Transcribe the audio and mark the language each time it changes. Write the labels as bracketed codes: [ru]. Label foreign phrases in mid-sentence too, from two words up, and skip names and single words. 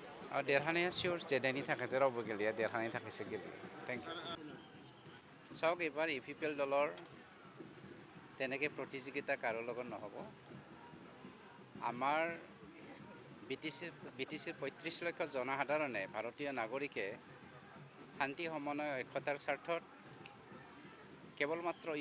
[brx] देरहानाया सियर जेननायनि थाखायथ' रावबो गेलेया देरहानायनि थाखायसो गेलेयो [en] thank you [as] চাওক এইবাৰ ইউ পি পি এল দলৰ তেনেকৈ প্ৰতিযোগিতা কাৰো লগত নহ'ব আমাৰ বি টি চিৰ ৩৫ লক্ষ জনসাধাৰণে ভাৰতীয় নাগৰিকে শান্তি সমন্বয় ঐক্যতাৰ স্বাৰ্থত কেৱল মাত্ৰ ইউ